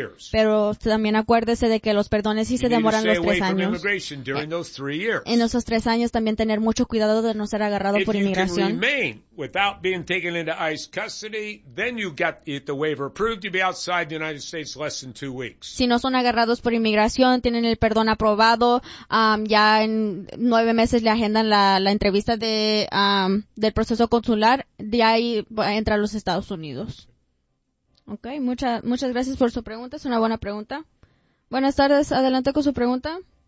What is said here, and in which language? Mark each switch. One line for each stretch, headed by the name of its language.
Spanish: Pero también acuérdese de que los perdones sí se demoran los 3 años. En esos 3 años también tener mucho cuidado de no ser agarrado por inmigración.
English: Without being taken into ICE custody, then you get the waiver approved. You'll be outside the United States less than 2 weeks.
Spanish: Si no son agarrados por inmigración, tienen el perdón aprobado, ya en 9 meses le agendan la entrevista de del proceso consular, de ahí entra a los Estados Unidos. Okay, muchas gracias por su pregunta. Es una buena pregunta. Buenas tardes, adelante con su pregunta.